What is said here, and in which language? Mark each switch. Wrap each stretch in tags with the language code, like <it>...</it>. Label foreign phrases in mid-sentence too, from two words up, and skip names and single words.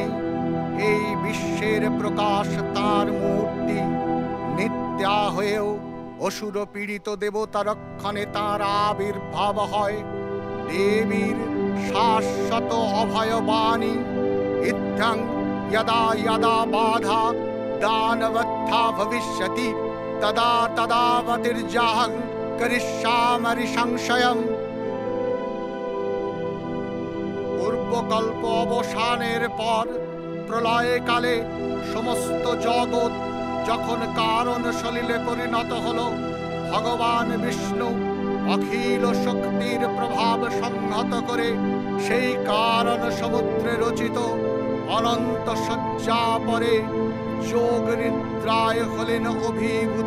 <bn>এই বিশ্বের প্রকাশ তার মূর্তি। নিত্যা হয়েও অসুর পীড়িত দেবতা রক্ষণে তার আবির্ভাব হয়। দেবীর শাশ্বত অভয় বাণী,</bn> <sa>ইত্থং यदा यदा बाधा दानवत्था भविष्यति तदा तदावतिर्जाहं करिष्यामि संशयम्।</sa> <bn>পূর্বকল্প অবসানের পর প্রলয়কালে সমস্ত জগৎ যখন কারণ সলিলে পরিণত হল, ভগবান বিষ্ণু অখিল শক্তির প্রভাব সংহত করে সেই কারণ সমুদ্রে রচিত অনন্ত শয্যা পরে যোগ নিদ্রায় হলেন অভিভূত।</bn>